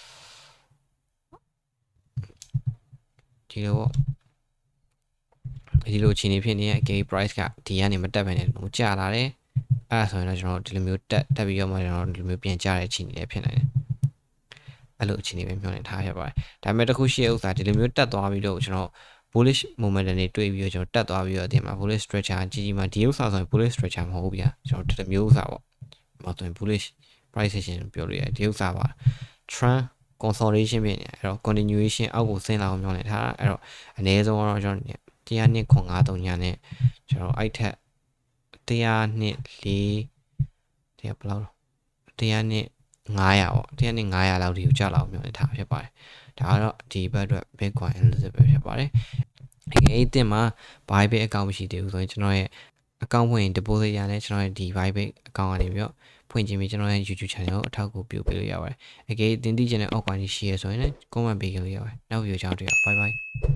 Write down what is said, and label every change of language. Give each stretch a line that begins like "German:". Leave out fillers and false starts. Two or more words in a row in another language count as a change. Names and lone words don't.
Burmese: ဒီလိုအခြေအနေဖြစ်နေတဲ့အကေ price ကဒီကနေမတက်ဘဲနဲ့ဟိုကျလာတယ်အဲ့ဆိုရင်တော့ကျွန်တော်ဒီလိုမျိုးတက်ပြီးတော့မှကျွန်တော်ဒီလိုမျိုးပြန်ကျတဲ့အခြေအနေလည်းဖြစ်နိုင်တယ်အဲ့လိုအခြေအနေပဲမျှော်လင့်ထားရပါတယ်ဒါပေမဲ့တစ်ခု ရှိတဲ့ဥစ္စာဒီလိုမျိုးတက်သွားပြီးတော့ကျွန်တော်
English: bullish momentum
Burmese: တွေတွေ့ပြီးတော့ကျွန်တော်တက်သွားပြီးတော့ဒီမှာ
English: bullish structure
Burmese: ကြီးမှာဒီဥစ္စာဆိုရင်
English: bullish structure
Burmese: မဟုတ်ဘူးဗျာကျွန်တော်ဒီမျိုးဥစ္စာ ပေါ့ဒီမှာဆိုရင်
English: bullish price action
Burmese: ပြောလို့ရတယ်ဒီဥစ္စာပါ
English: trend consolidation
Burmese: ဖြစ်နေအဲ့တော့ continuation အောက်ကိုဆင်းလာအောင်မျှော်လင့်ထားအဲ့တော့အ နည်းဆုံးတော့ကျွန်တော်102.53ညာနဲ့ကျွန်တော်အဲ့ထက်102.4တရားဘယ်လောက်102.500ပေါ့102.500လောက်ထိကိုကျလာအောင်မျှော်လင့်ထားဖြစ်ပါတယ်ဒါကတော့ဒီဘက်အတွက်
English: Bitcoin analysis
Burmese: ပဲဖြစ်ပါတယ်အဲ့ဒီမှာ Bybit account မရှိသေးဘူးဆိုရင်ကျွန်တော်ရဲ့ account ဖွင့် deposit ရလဲကျွန်တော်ရဲ့ဒီ Bybit account ကနေပြီးတော့ဖွင့်ခြင်းပြီးကျွန်တော်ရဲ့ YouTube channel ကိုအထောက်အကူပြုပေးလို့ရပါတယ်အကယ်တင်သိချင်တဲ့ အောက်ပိုင်းရှိရဆိုရင်လည်း comment ပေးလို့ရပါတယ်နောက် video ကြောင်းတွေ့ရအောင်
English: bye bye